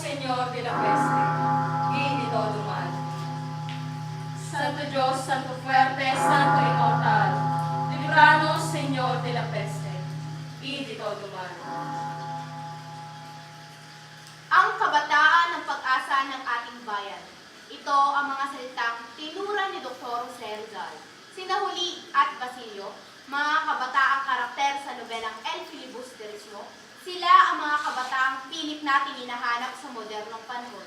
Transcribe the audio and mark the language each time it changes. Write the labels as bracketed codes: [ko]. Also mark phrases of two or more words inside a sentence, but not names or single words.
[es] Señor de la peste, y todo mal. Santo Dios, Santo fuerte, Santo inmortal, libranos, Señor de la peste, y de todo mal. [tl] Ang kabataan ng pag-asa ng ating bayan. Ito ang mga salitang tinura ni Dr. Jose Rizal. Sina Huli at Basilio, mga kabataang karakter sa nobelang El Filibusterismo, sila ang mga kabataang pilit natin hinahanap sa modernong panahon.